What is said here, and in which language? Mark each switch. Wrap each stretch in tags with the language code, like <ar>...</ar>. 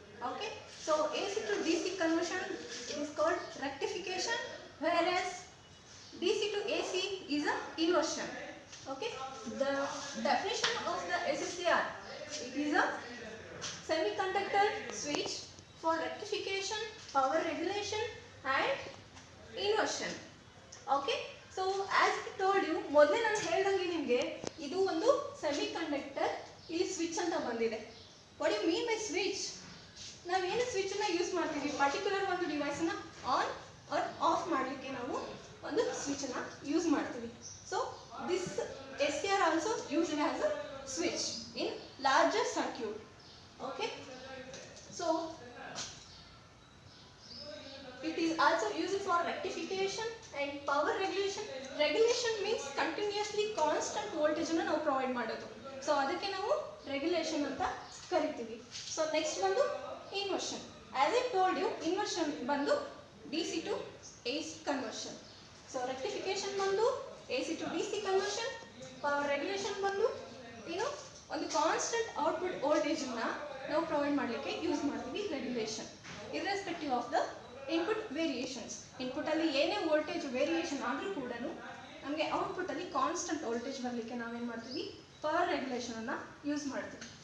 <en>Okay, so AC to DC conversion is called rectification, whereas DC to AC is a inversion. Okay, the definition of the SSCR, it is a semiconductor switch for rectification, power regulation and inversion. Okay, so as I told you,</en> <kn>ಮೊದಲೇ ನಾನು ಹೇಳಿದಂಗೆ ನಿಮಗೆ ಇದು ಒಂದು semiconductor, ಇಲ್ಲಿ switch ಅಂತ ಬಂದಿದೆ.</kn> <en>What you mean by switch?</en> <kn>ನಾವೇನು ಸ್ವಿಚ್ ಅನ್ನ ಯೂಸ್ ಮಾಡ್ತೀವಿ, ಪರ್ಟಿಕ್ಯುಲರ್ ಒಂದು ಡಿವೈಸ್ ಅನ್ನ ಆನ್ ಆರ್ ಆಫ್ ಮಾಡಲಿಕ್ಕೆ ನಾವು ಒಂದು ಸ್ವಿಚ್ ಅನ್ನ ಯೂಸ್ ಮಾಡ್ತೀವಿ.</kn> <en>So this SCR also used as a switch in larger circuit. Okay, so it is also used for rectification and power regulation. Regulation means continuously constant voltage</en> <kn>ಅನ್ನು ನಾವು provide ಮಾಡೋದು. So ಅದಕ್ಕೆ ನಾವು regulation ಅಂತ ಕರಿತೀವಿ.</kn> <en>So next ಬಂದು inversion. As I told you, inversion ಬಂದು DC to AC conversion. So rectification ಬಂದು AC to DC conversion.</en> <kn>Power regulation ಬಂದು ಒಂದು ಕಾನ್ಸ್ಟೆಂಟ್ ಔಟ್ಪುಟ್ ವೋಲ್ಟೇಜ್ ಅನ್ನ ನಾವು ಪ್ರೊವೈಡ್ ಮಾಡಲಿಕ್ಕೆ ಯೂಸ್ ಮಾಡ್ತೀವಿ regulation,</kn> <en>Irrespective of the input variations.</en> <kn>Input ಅಲ್ಲಿ ಏನೇ ವೋಲ್ಟೇಜ್ ವೇರಿಯೇಷನ್ ಆದರೂ ಕೂಡ ನಮಗೆ ಔಟ್ಪುಟ್ ಅಲ್ಲಿ ಕಾನ್ಸ್ಟೆಂಟ್ ವೋಲ್ಟೇಜ್ ಬರಲಿಕ್ಕೆ ನಾವೇನು ಮಾಡ್ತೀವಿ, ಪವರ್ ರೆಗ್ಯುಲೇಷನ್ ಅನ್ನ ಯೂಸ್ ಮಾಡ್ತೀವಿ.</kn>